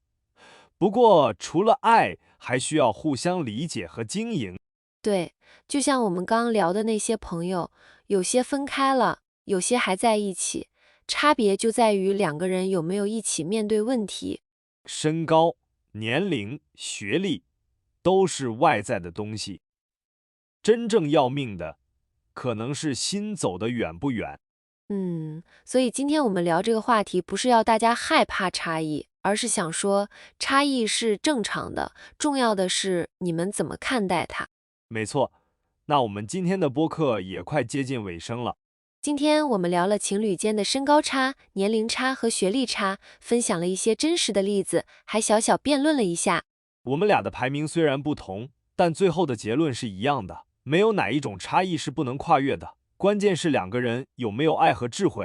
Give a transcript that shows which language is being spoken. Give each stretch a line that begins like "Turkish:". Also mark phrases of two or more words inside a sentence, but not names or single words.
Chinese: 不過除了愛，還需要互相理解和經營。對，就像我們剛聊的那些朋友，有些分開了，有些還在一起，差別就在於兩個人有沒有一起面對問題。身高、年齡、學歷都是外在的東西，真正要命的可能是心走得遠不遠。所以今天我們聊這個話題，不是要大家害怕差異，而是想說差異是正常的，重要的是你們怎麼看待它。沒錯，那我們今天的播客也快接近尾聲了。今天我們聊了情侶間的身高差、年齡差和學歷差，分享了一些真實的例子，還小小辯論了一下。我們倆的排名雖然不同，但最後的結論是一樣的，沒有哪一種差異是不能跨越的，關鍵是兩個人有沒有愛和智慧。